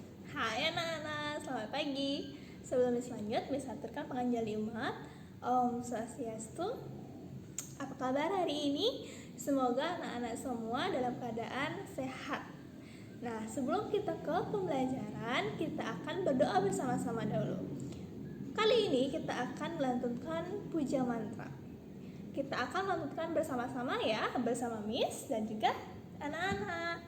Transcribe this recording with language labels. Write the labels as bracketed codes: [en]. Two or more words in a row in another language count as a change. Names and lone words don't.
[id] Hai anak-anak, selamat pagi. Sebelum lanjut, Miss aturkan penganjali umat. [ban] Om Swastiastu. [id] Apa kabar hari ini? Semoga anak-anak semua dalam keadaan sehat. Nah, sebelum kita ke pembelajaran, kita akan berdoa bersama-sama dahulu. Kali ini kita akan melantunkan puja mantra. Kita akan melantunkan bersama-sama ya, bersama Miss dan juga anak-anak.